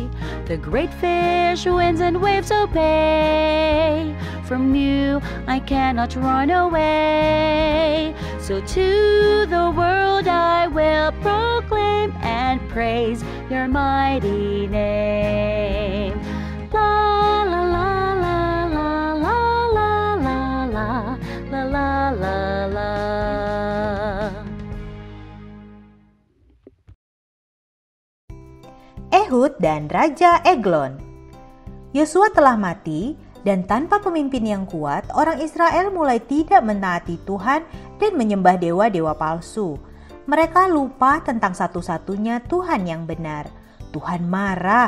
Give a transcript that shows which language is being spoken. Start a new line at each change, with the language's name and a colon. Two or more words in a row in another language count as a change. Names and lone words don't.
English: The great fish, winds and waves obey. From you I cannot run away. So to the world I will proclaim and praise your mighty name. La la la la la la la la la la la la.
Indonesian: Ehud dan Raja Eglon. Yosua telah mati, dan tanpa pemimpin yang kuat, orang Israel mulai tidak mentaati Tuhan dan menyembah dewa-dewa palsu. Mereka lupa tentang satu-satunya Tuhan yang benar. Tuhan marah.